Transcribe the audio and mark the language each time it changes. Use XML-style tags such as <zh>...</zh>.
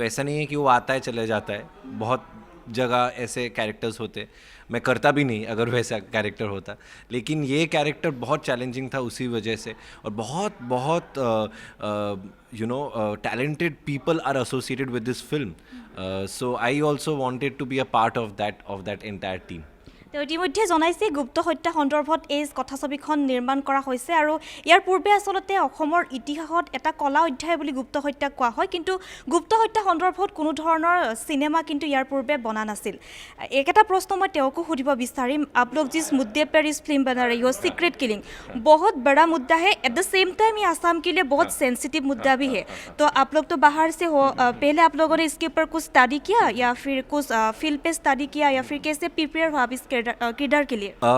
<hi>तो ऐसा नहीं है कि वो आता है चले जाता है, बहुत जगह ऐसे कैरेक्टर्स होते, मैं करता भी नहीं अगर वैसा कैरेक्टर होता, लेकिन ये कैरेक्टर बहुत चैलेंजिंग था उसी वजह से। और बहुत बहुत</hi> <en>You know talented people are associated with this film, so I also wanted to be a part of that entire team.</en> <as>তো ইতিমধ্যে জনাইছে গুপ্ত হত্যা সন্দৰ্ভত এই কথাছবিখন নিৰ্মাণ কৰা হৈছে আৰু ইয়াৰ পূৰ্বে আচলতে অসমৰ ইতিহাসত এটা কলা অধ্যায় বুলি গুপ্ত হত্যা কোৱা হয়, কিন্তু গুপ্ত হত্যা সন্দৰ্ভত কোনো ধৰণৰ সিনেমা কিন্তু ইয়াৰ পূৰ্বে বনা নাছিল। একটা প্ৰশ্ন মই তেওঁকো সুধিব বিচাৰিম,</as> <hi>आप लोग जिस मुद्दे पर इस फिल्म बना रही हो, सीक्रेट किलिंग, बहुत बड़ा मुद्दा है,</hi> <en>at the same time</en> <hi>ये आसाम के लिए बहुत सेंसिटिव मुद्दा भी है। तो आप लोग तो बाहर से हो, पहले आप लोगों ने इसके ऊपर कुछ स्टडी किया या फिर कुछ फील्ड पे स्टडी किया या फिर कैसे प्रिपेयर हुआ आप इस किरदार के लिए?</hi>